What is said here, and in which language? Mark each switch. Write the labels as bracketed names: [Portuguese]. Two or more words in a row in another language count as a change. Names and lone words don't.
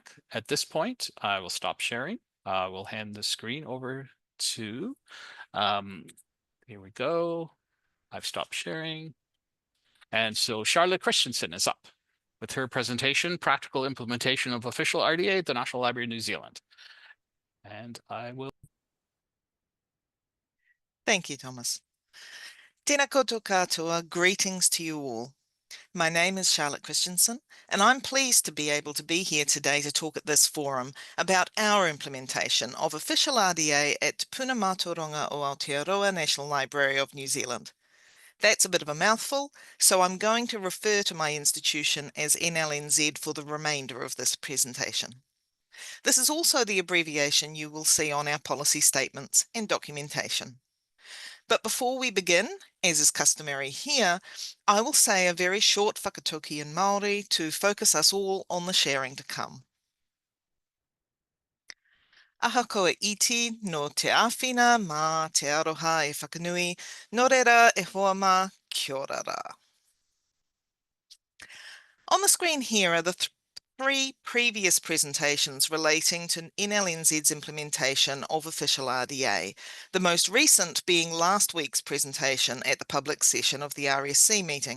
[English] At this point, I will stop sharing. We'll hand the screen over to, here we go. I've stopped sharing. And so Charlotte Christensen is up with her presentation, Practical Implementation of Official RDA at the National Library of New Zealand. And I will. Thank you, Thomas. [Māori] Tēnā koutou katoa, [English] greetings to you all. My name is Charlotte Christensen, and I'm pleased to be able to be here today to talk at this forum about our implementation of Official RDA at Puna Mātauranga o Aotearoa National Library of New Zealand. That's a bit of a mouthful, so I'm going to refer to my institution as NLNZ for the remainder of this presentation. This is also the abbreviation you will see on our policy statements and documentation. But before we begin, as is customary here, I will say a very short whakatauki in Māori to focus us all on the sharing to come. [Māori] Aha koe iti no te āwhina mā te aroha e whakanui, nō reira e hoa mā, kia ora rā. [English] On the screen here are the three previous presentations relating to NLNZ's implementation of Official RDA, the most recent being last week's presentation at the public session of the RSC meeting.